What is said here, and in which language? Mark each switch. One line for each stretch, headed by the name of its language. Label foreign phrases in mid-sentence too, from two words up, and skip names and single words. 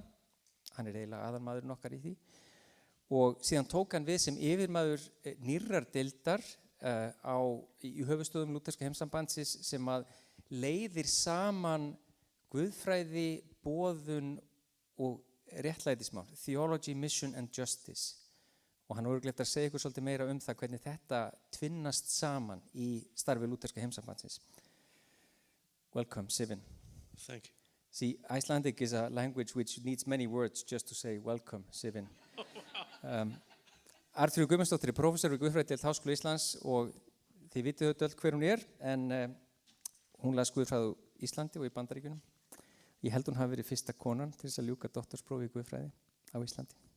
Icelandic: Hann er eiginlega aðalmaðurinn okkar í því. Og síðan tók hann við sem yfirmaður nýrrar deildar í höfuðstöðum lúterska heimsambandsins sem að leiðir saman guðfræði, boðun og réttlætismál,
English: Theology, Mission and Justice.
Icelandic: Og hann er örugglega að segja ykkur svolítið meira það hvernig þetta tvinnast saman í starfi lúterska heimsambandsins.
English: Welcome, Sifin. Thank you. See, Icelandic is a language which needs many words just to say welcome, Sifin.
Icelandic: Arnfríður Guðmundsdóttir er prófessor við Guðfræðideild Háskóla Íslands og þið vitið öll hver hún er, en hún las guðfræði á Íslandi og í Bandaríkjunum. Ég held hún hafi verið fyrsta konan til þess að ljúka doktorsprófi í guðfræði á Íslandi.